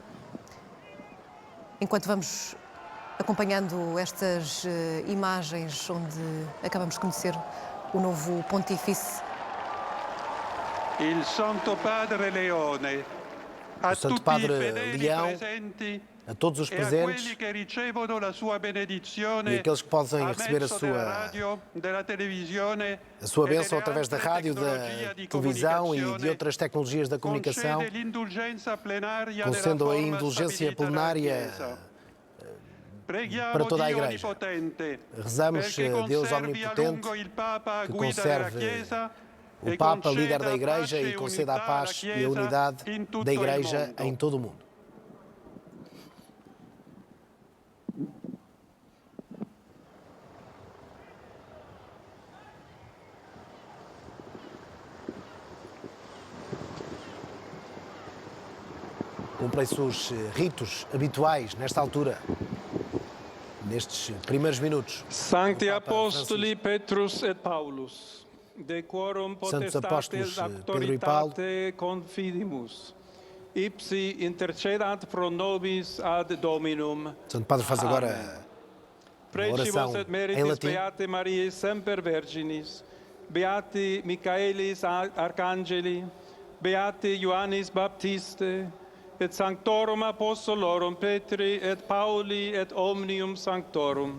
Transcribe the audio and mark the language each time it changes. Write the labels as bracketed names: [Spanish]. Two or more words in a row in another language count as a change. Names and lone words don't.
[Portuguese] Enquanto vamos acompanhando estas imagens onde acabamos de conhecer o novo pontífice. [Italian] Il Santo Padre Leone, a [Portuguese] O Santo [Italian] tutti [Portuguese] Padre [Italian] i fedeli [Portuguese] Leão, [Italian] presenti [Portuguese] a todos os [Italian] e a quelli [Portuguese] presentes [Italian] che ricevono la sua benedizione [Portuguese] e aqueles que podem [Italian] a [Portuguese] receber [Italian] mezzo della radio, della televisione [Portuguese] a sua [Italian] e [Portuguese] bênção [Italian] delle [Portuguese] através da [Italian] altre [Portuguese] rádio, da [Italian] tecnologie di [Portuguese] televisão e de [Italian] comunicazione, [Portuguese] outras tecnologias da comunicação, [Italian] concede l'indulgenza plenaria [Portuguese] concedendo [Italian] della [Portuguese] a [Italian] forma [Portuguese] indulgência [Italian] stabilita dalla [Portuguese] plenária [Italian] Chiesa. Preghiamo [Portuguese] para toda a [Italian] Dio [Portuguese] Igreja. [Italian] Onnipotente, [Portuguese] Rezamos [Italian] perché [Portuguese] Deus [Italian] conservi a [Portuguese] Omnipotente, [Italian] lungo il Papa [Portuguese] que [Italian] guida della [Portuguese] conserve [Italian] Chiesa [Portuguese] o [Italian] e [Portuguese] Papa, líder [Italian] conceda [Portuguese] da Igreja, [Italian] pace [Portuguese] e conceda a [Italian] unità [Portuguese] paz [Italian] alla [Portuguese] e a [Italian] Chiesa [Portuguese] unidade [Italian] in tutto [Portuguese] da [Italian] il [Portuguese] Igreja [Italian] mondo. [Portuguese] em todo o mundo. Cumprem-se os ritos habituais nesta altura, nestes primeiros minutos. [Latin] Sancti [Portuguese] do Papa [Latin] Apostoli Petrus et Paulus, de quorum [Portuguese] Santos Apóstolos [Latin] potestates [Portuguese] Pedro e Paulo, [Latin] autoritate confidimus, ipsi intercedat pro nobis ad Dominum. [Portuguese] Santo Padre faz agora [Latin] Precibus [Portuguese] oração [Latin] et [Portuguese] em [Latin] meritis [Portuguese] latim. [Latin] Beate Mariae semper Virginis, Beati Michaelis Arcangeli, Beati Ioannis Baptiste, et Sanctorum Apostolorum Petri et Pauli et omnium Sanctorum.